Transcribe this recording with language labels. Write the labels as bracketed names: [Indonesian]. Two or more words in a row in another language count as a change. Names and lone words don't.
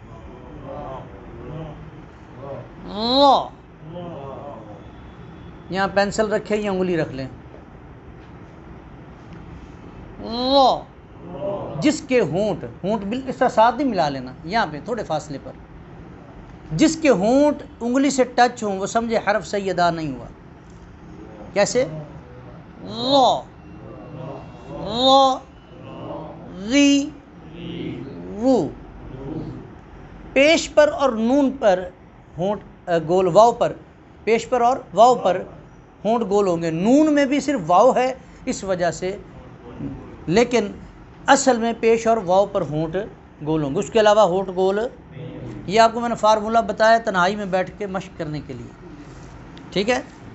[Urdu] را، یہاں پینسل رکھے یا انگلی رکھ لیں، را، جس کے ہونٹ بالکل اس طرح ساتھ نہیں ملا لینا، یہاں پہ تھوڑے فاصلے پر، جس کے ہونٹ انگلی سے ٹچ ہوں وہ سمجھے حرف صحیح ادا نہیں ہوا۔ کیسے؟ را، را، ری، رو، پیش پر اور نون پر ہونٹ گول، واؤ پر، پیش پر اور واؤ پر ہونٹ گول ہوں گے، نون میں بھی صرف واؤ ہے اس وجہ سے، لیکن اصل میں پیش اور واؤ پر ہونٹ گول ہوں گے، اس کے علاوہ ہونٹ گول، یہ آپ کو میں نے فارمولہ بتایا تنہائی میں بیٹھ کے مشق کرنے کے لیے، ٹھیک ہے۔